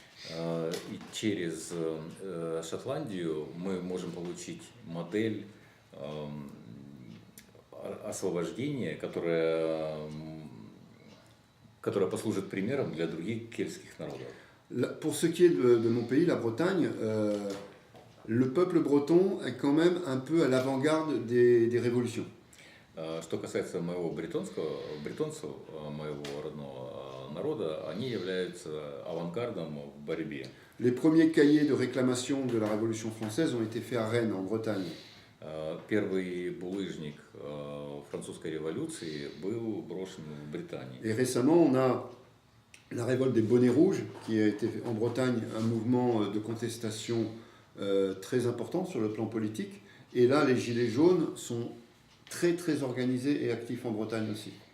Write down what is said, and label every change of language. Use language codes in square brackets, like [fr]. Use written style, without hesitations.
[ru] И через Шотландию мы можем получить модель освобождения, которая послужит примером для других кельтских народов. [fr] Pour ce qui est de mon pays, la Bretagne, le peuple breton est quand même un peu à l'avant-garde des révolutions. [ru] Что касается бритонцев, моего родного народа, они являются авангардом в борьбе. [fr] Les premiers cahiers de réclamation de la Révolution française ont été faits à Rennes, en Bretagne. [ru] Первый булыжник французской революции был брошен в Британии. [fr] Et récemment, on a la révolte des bonnets rouges, qui a été en Bretagne un mouvement de contestation très important sur le plan politique. Et là, les gilets jaunes sont très très organisés et actifs en Bretagne aussi.